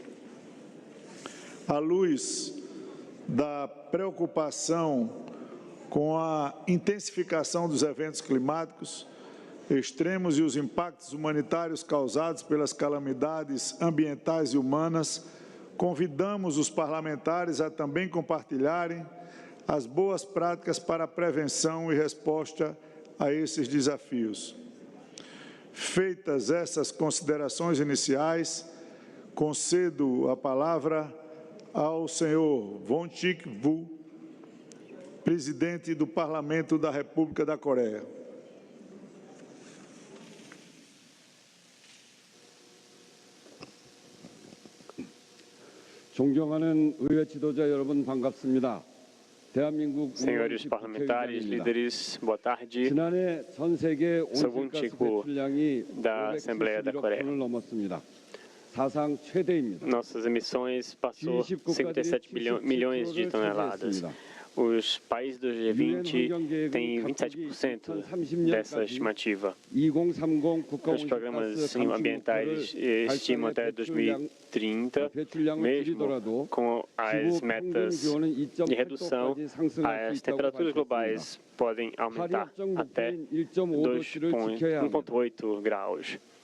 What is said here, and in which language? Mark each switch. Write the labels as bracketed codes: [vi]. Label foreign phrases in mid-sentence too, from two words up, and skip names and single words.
[pt] À luz da preocupação com a intensificação dos eventos climáticos extremos e os impactos humanitários causados pelas calamidades ambientais e humanas, convidamos os parlamentares a também compartilharem as boas práticas para a prevenção e resposta a esses desafios. Feitas essas considerações iniciais, concedo a palavra ao senhor Won-Sik Woo, presidente do Parlamento da República da Coreia. [ko] 존경하는 의회 지도자 여러분 반갑습니다. [pt] Senhores parlamentares, líderes, boa tarde. [ko] 지난해 전 세계 [pt] Sou [ko] 온실가스 [pt] Won-Sik [ko] 배출량이 [pt] da Assembleia da Coreia. [ko] 570억 톤을 넘었습니다. 사상 최대입니다. [pt] Nossas emissões passou 57 milhões de toneladas. Os países do G20 têm 27% dessa estimativa. Os programas ambientais estimam até 2030, mesmo com as metas de redução, as temperaturas globais podem aumentar até 1,8 graus.